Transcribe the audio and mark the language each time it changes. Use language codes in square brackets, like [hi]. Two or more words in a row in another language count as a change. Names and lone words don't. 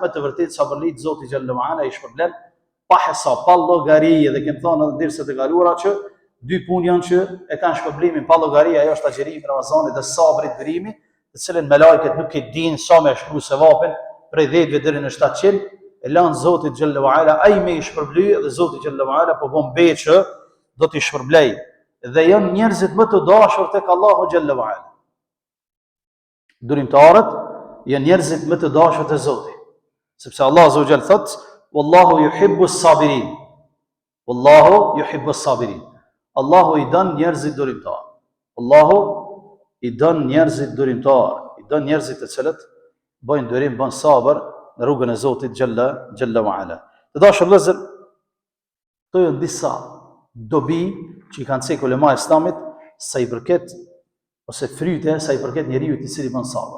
[sq] Me të vërtetë sabërlit Zoti [ar] جل وعلا [sq] i shpërblen pa hesab, pa llogari, dhe kem thënë edhe derisa të kaluara që dy punë janë që e kanë shpërblimin pa llogari, ajo është agjerimi i Ramazanit dhe sabri i durimi, të cilën me lajket nuk e dinë sa me shkruaj sevapin prej 10 deri në 700, e lanë Zotit [ar] جل وعلا [sq] ai me i shpërbly dhe Zoti [ar] جل وعلا [sq] po bën be që do t'i shpërblej. Dhe janë njerëzit më të dashur tek Allahu [ar] جل وعلا. [sq] Durimtarët janë njerëzit më të dashur te Zoti, sepse Allah [ar] عز وجل [sq] thot [ar] والله يحب الصابرين. والله يحب الصابرين. [sq] Allahu i don njerëzit durimtar. Allahu i don njerëzit durimtar, i don njerëzit të cilët bëjnë durim, bën sabër në rrugën e Zotit [ar] جل وعلا. [sq] Të dashur vëllezër, këto janë disa dobi që i kanë cekë ulema e Islamit sa i përket ose fryte sa i përket njeriu i cili bën sabër.